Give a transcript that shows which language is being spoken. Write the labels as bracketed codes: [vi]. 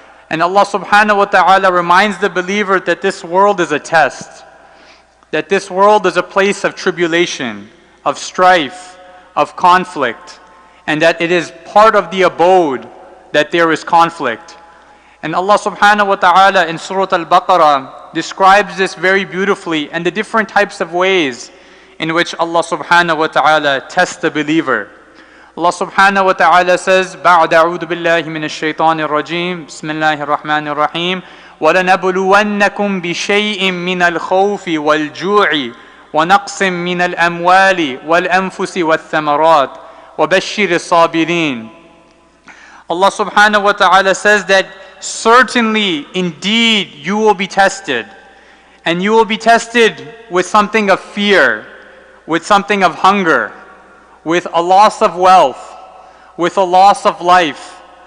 [en] And Allah subhanahu wa ta'ala reminds the believer that this world is a test, that this world is a place of tribulation, of strife, of conflict, and that it is part of the abode that there is conflict. And Allah subhanahu wa ta'ala in Surah Al-Baqarah describes this very beautifully and the different types of ways in which Allah subhanahu wa ta'ala tests the believer. Allah subhanahu wa ta'ala says, [ar] بَعْدَ أَعُوذُ بِاللَّهِ مِنَ الشَّيْطَانِ الرَّجِيمِ بسم الله الرحمن الرحيم وَلَنَبْلُوَنَّكُمْ بِشَيْءٍ مِّنَ الْخَوْفِ وَالْجُوعِ وَنَقْصٍ مِّنَ الْأَمْوَالِ وَالْأَنفُسِ وَالثَّمَرَاتِ وَبَشِّرِ الصَّابِرِينَ. [en] Allah subhanahu wa ta'ala says that certainly, indeed, you will be tested. And you will be tested with something of fear, with something of hunger, with a loss of wealth, with a loss of life.